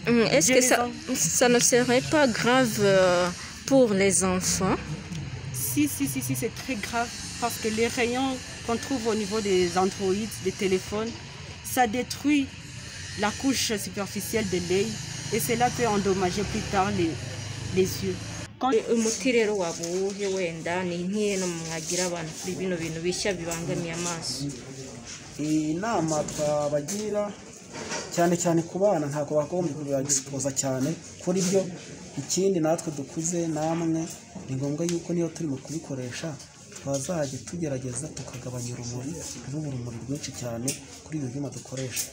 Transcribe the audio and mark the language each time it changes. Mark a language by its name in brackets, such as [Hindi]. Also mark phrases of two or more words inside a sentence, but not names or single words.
[French] Est-ce que ça ne serait pas grave pour les enfants? Si, c'est très grave, parce que les rayons qu'on trouve au niveau des Android, des téléphones, ça détruit la couche superficielle de l'œil, et cela peut endommager plus tard les yeux. [Kinyarwanda] Umuti rero wabuhe wenda ni nkiye no mwagira abantu kuri bino bintu bishya bibangamiye amaso? Inama twabagira cyane cyane ku bana ntabwo bagomba kubiexposa cyane kuri byo. Ikindi natwe dukuze namwe ni ngombwa yuko niyo turimo kubikoresha twazajya tugerageza tukagabanya urumuri rwinshi cyane kuri ibyo byuma dukoresha.